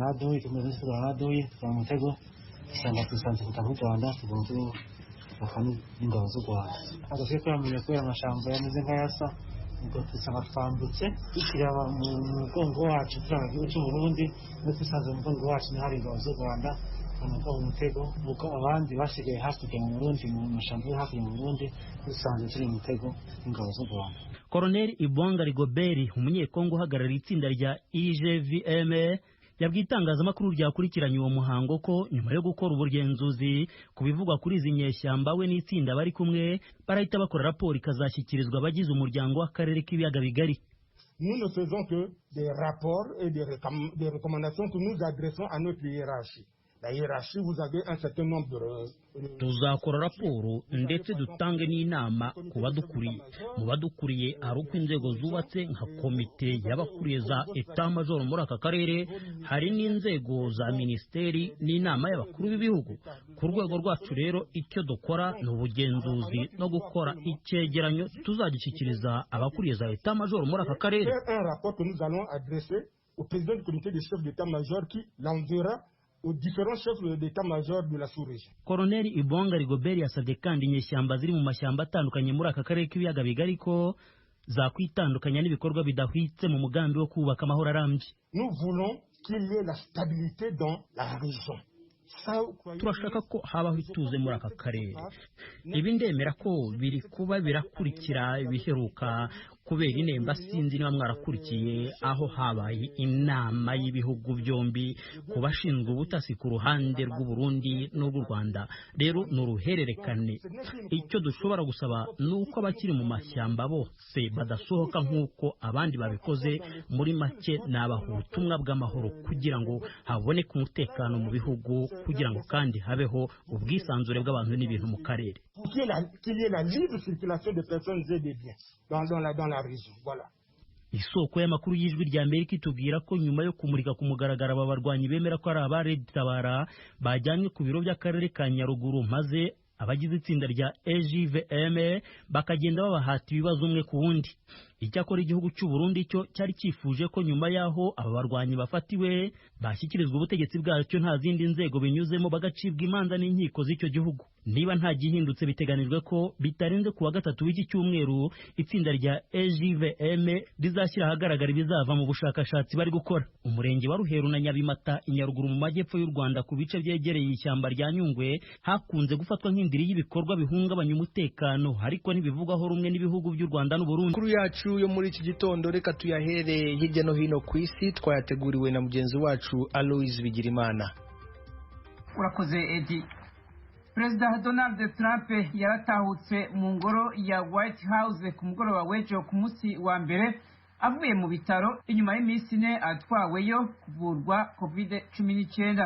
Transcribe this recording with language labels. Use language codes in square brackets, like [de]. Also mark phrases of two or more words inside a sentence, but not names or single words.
[rw] naduye tumeze naduye mu mutego sanga tusanze kutaho Rwanda tugomba bakani ingabo z'u Rwanda agashye kwamenye ko amashamba yameze nk'ayasa ngo tusaba twambutse tukiraba mu mugongo wacu turagiye cy'u Burundi no tusanze mu mugongo wacu ni hari ingabo z'u Rwanda nuko umutego nuko abandi basigaye hakurya mu Burundi mu mashamba yo hakurya mu Burundi dusanze turi mu mutego ingabo z'u Rwanda. Colonel Ibonga Rigobert umunyekongo uhagarariye itsinda rya IGVM yabwiye itangazamakuru ryakurikiranye uwo muhango ko nyuma yo gukora ubugenzuzi ku bivugwa kuri izi nyeshyamba we n'itsinda bari kumwe barahita bakora raporo ikazashyikirizwa abagize umuryango w'akarere k'ibiyaga bigari. [fr] Nous ne faisons que des rapports et des recommandations que nous adressons à notre hiérarchie. La hiérarchie, vous avez un certain nombre de... [rw] Tuzakora raporo ndetse dutange n'inama ku badukuriye. Mu badukuriye hari uko inzego zubatse nka komite y'abakuriye za [fr] Etat Major [rw] muri aka karere, hari n'inzego za ministeri n'inama y'abakuru b'ibihugu. Ku rwego rwacu rero icyo dukora ni ubugenzuzi no gukora icyegeranyo tuzagishyikiriza abakuriye za [fr] Etat Major [rw] muri aka karere. [fr] Un rapport que nous allons adresser au président du comité des chefs d'État Major qui l'enverra aux différents chefs d'état-major de la sous-région. [rw] Colonel Ibonga Rigobert yasabye kandi inyeshyamba ziri mu mashyamba atandukanye muri aka karere k'ibiyaga bigari ko zakwitandukanya n'ibikorwa bidahwitse mu mugambi wo kubaka amahoro arambye. [fr] Nous voulons qu'il y ait la stabilité dans la région. [rw] Turashaka ko habaho ituze muri aka karere. Ibi ndemera ko biri kuba birakurikira ibiheruka kubera inemba, sinzi niba mwarakurikiye aho habaye inama y'ibihugu byombi ku bashinzwe ubutasi ku ruhande rw'u Burundi n'urw'u Rwanda. Rero ni uruhererekane. Icyo dushobora gusaba ni uko abakiri mu mashyamba bose badasohoka nk'uko abandi babikoze. Muri make ni ubutumwa bw'amahoro kugira ngo haboneke umutekano mu bihugu, kugira ngo kandi habeho ubwisanzure bw'abantu n'ibintu mu karere. [fr] Qu'il y ait la libre circulation des personnes et des biens dans la région. Voilà. [rw] Isoko y'amakuru y'ijwi rya Amerika itubwira ko nyuma yo kumurika ku mugaragaro aba barwanyi bemera ko ari abaredtabara bajyanywe ku biro by'akarere ka Nyaruguru, maze abagize itsinda rya EGVM bakagenda babahata ibibazo umwe ku wundi. Icyakora igihugu cy'u Burundi cyo cyari cyifuje ko nyuma yaho aba barwanyi bafatiwe bashyikirizwa ubutegetsi bwacyo nta zindi nzego binyuzemo, bagacibwa imanza n'inkiko z'icyo gihugu. Niba nta gihindutse, biteganijwe ko bitarenze kuwa gatatu w'iki cyumweru itsinda rya EGVM rizashyira ahagaragara ibizava mu bushakashatsi bari gukora. Umurenge wa Ruheru na Nyabimata i Nyaruguru mu majyepfo y'u Rwanda ku bice byegereye ishyamba rya Nyungwe hakunze gufatwa nk'indiri y'ibikorwa bihungabanya umutekano, ariko ntibivugwaho rumwe n'ibihugu by'u Rwanda n'u Burundi. Kuri yacu yo muri iki gitondo reka tuyahere hirya no hino ku isi, twayateguriwe na mugenzi wacu Aloise Bigirimana. Urakoze Edi. Perezida Donald Trump yaratahutse mu ngoro ya White House ku mugoroba w'ejo ku munsi wa mbere avuye mu bitaro inyuma y'iminsi ine atwaweyo kuvurwa COVID-19.